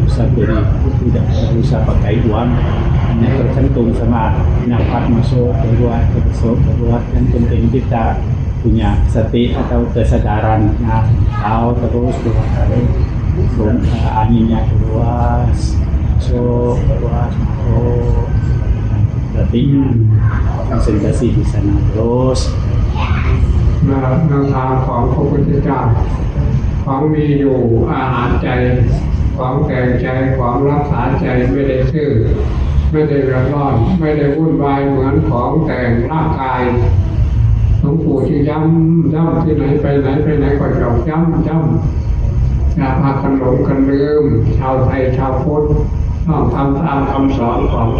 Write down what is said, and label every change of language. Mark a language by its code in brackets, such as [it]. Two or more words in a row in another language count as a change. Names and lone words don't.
[id] usah beri, tidak usah pakai uang, hanya tergantung sama nafas masuk keluar, yang penting kita punya sati atau kesadaran, tahu terus dua kali anginnya keluar, masuk, keluar, masuk, berarti konsentrasi di sana terus. [th] แนวทางของพระพุทธเจ้าของมีอยู่อาหารใจของแต่งใจของรักษาใจไม่ได้ซื่อไม่ได้เดือดร้อนไม่ได้วุ่นวายเหมือนของแต่ง ร่างกายหลวงปู่ที่ย้ำที่ไหนไปไหนก็จะย้ำอย่าพากันหลงกันลืมชาวไทยชาวพุทธต้องทำตามคำสอนของพ